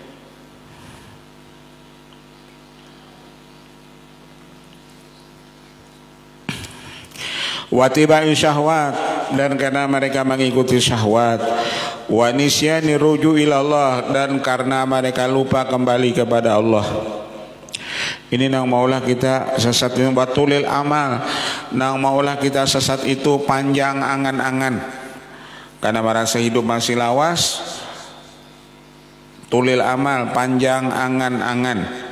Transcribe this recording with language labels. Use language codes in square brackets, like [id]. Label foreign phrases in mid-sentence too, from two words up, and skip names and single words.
[ar] Watibai syahwat, [id] dan karena mereka mengikuti syahwat. [ar] Wa nisyani ruju ilallah, [id] dan karena mereka lupa kembali kepada Allah. [bjn] Ini nang maulah kita sesat itu [ar] batulil amal, [bjn] nang maulah kita sesat itu panjang angan-angan, karena merasa hidup masih lawas. [ar] Tulil amal, [bjn] panjang angan-angan.